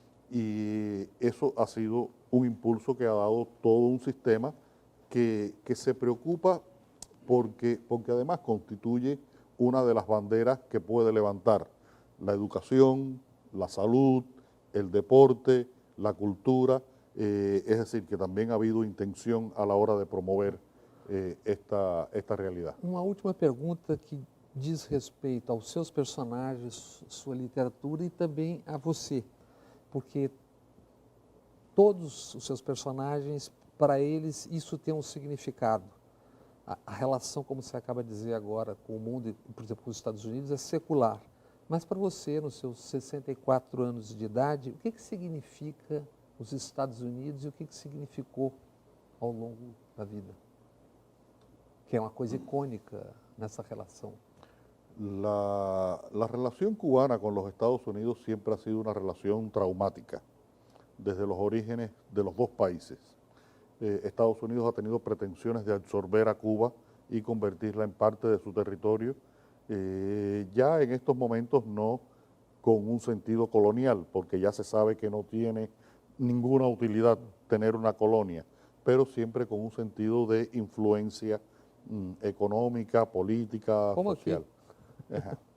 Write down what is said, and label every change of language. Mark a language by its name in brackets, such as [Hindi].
[Spanish] y eso ha sido un impulso que ha dado todo un sistema que se preocupa porque además constituye una de las banderas que puede levantar la educación, la salud, el deporte, la cultura, es decir, que también ha habido intención a la hora de promover esta realidad. [Portuguese] Uma última pergunta que diz respeito aos seus personagens, sua literatura e também a você, porque todos os seus personagens, para eles, isso tem um significado. A relação, como você acaba de dizer agora, com o mundo, por exemplo, com os Estados Unidos, é secular. Mas para você, nos seus 64 anos de idade, o que significa os Estados Unidos e o que significou ao longo da vida? Que é uma coisa icônica nessa relação. [Spanish] La relación cubana con los Estados Unidos siempre ha sido una relación traumática, desde los orígenes de los dos países. Estados Unidos ha tenido pretensiones de absorber a Cuba y convertirla en parte de su territorio, ya en estos momentos no con un sentido colonial, porque ya se sabe que no tiene ninguna utilidad tener una colonia, pero siempre con un sentido de influencia económica, política, social. Ajá.